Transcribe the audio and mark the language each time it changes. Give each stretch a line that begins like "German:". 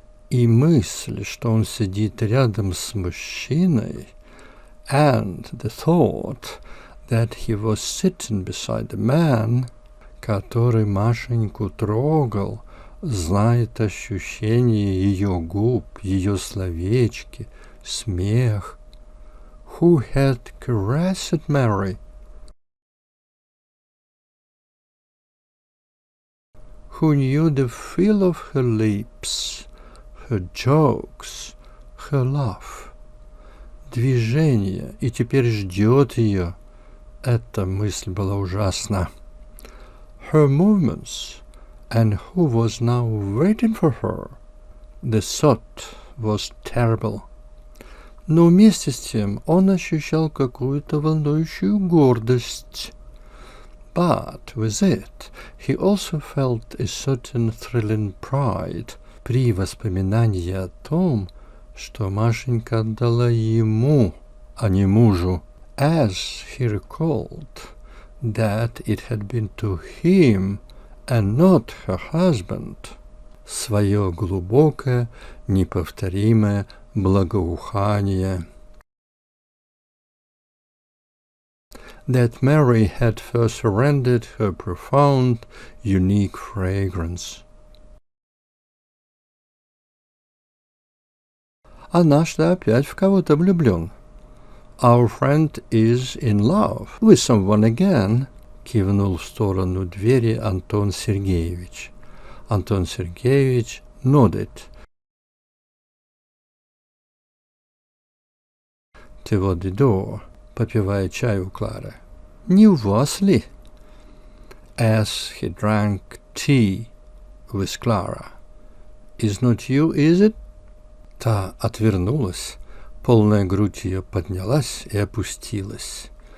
Russian: И мысль, что он сидит рядом с мужчиной,
English: and the thought that he was sitting beside a man,
Russian: который Машеньку трогал, знает ощущение ее губ, ее словечки, смех.
English: Who had caressed Mary? Who knew the feel of her lips, her jokes, her laugh?
Russian: Движение, и теперь ждет ее. Эта мысль была ужасна.
English: Her movements, and who was now waiting for her? The thought was terrible.
Russian: Но вместе с тем он ощущал какую-то волнующую гордость.
English: But with it, he also felt a certain thrilling pride
Russian: при воспоминании о том, что Машенька отдала ему, а не мужу,
English: as he recalled that it had been to him and not her husband,
Russian: свое глубокое, неповторимое благоухание.
English: That Mary had first surrendered her profound, unique fragrance.
Russian: А наш-то опять в кого-то влюблен.
English: Our friend is in love with someone again,
Russian: кивнул в сторону двери Антон Сергеевич.
English: Антон Сергеевич nodded. Toward the door,
Russian: попивая чай у Клары. Не у вас ли?
English: As he drank tea with Clara. Is not you, is it?
Russian: Та отвернулась, полная грудь ее поднялась и опустилась.